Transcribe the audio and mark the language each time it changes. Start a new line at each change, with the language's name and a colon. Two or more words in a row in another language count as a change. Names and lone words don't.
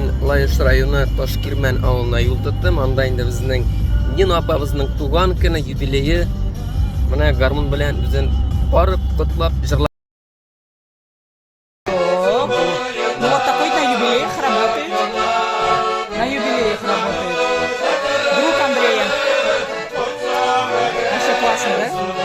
Tatar: Алайыш районы Ташкирмән авылына юл тоттым. Анда инде безнең Нина апабызның туган көне, юбилее. Менә гармун белән үзен барып котлап җырлап.
Russian: Ну вот такой на юбилеях работает. На юбилеях работает. Друг Андрея. Вообще классно, да?